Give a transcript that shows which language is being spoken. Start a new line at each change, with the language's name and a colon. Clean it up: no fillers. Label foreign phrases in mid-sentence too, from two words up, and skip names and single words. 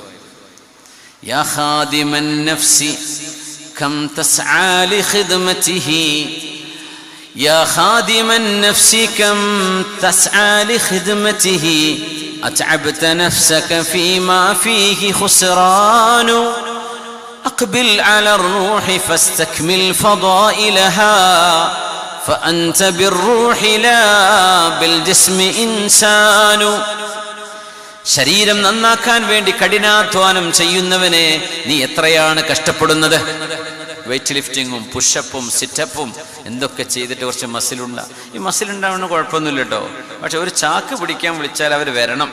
Arabic: يا خادم النفس كم تسعى لخدمته يا خادم النفس كم تسعى لخدمته أتعبت نفسك فيما فيه خسران, أقبل على الروح فاستكمل فضائلها فأنت بالروح لا بالجسم إنسان.
Malayalam: ശരീരം നന്നാക്കാൻ വേണ്ടി കഠിനാധ്വാനം ചെയ്യുന്നവനെ നീ എത്രയാണ് കഷ്ടപ്പെടുന്നത്.
English: weight lifting
Malayalam: പുഷപ്പും സിറ്റപ്പും എന്തൊക്കെ ചെയ്തിട്ട് കുറച്ച് മസിലുണ്ട. ഈ മസിലുണ്ടാവുന്ന കുഴപ്പമൊന്നുമില്ല കേട്ടോ. പക്ഷെ ഒരു ചാക്ക് പിടിക്കാൻ വിളിച്ചാൽ അവർ വരണം.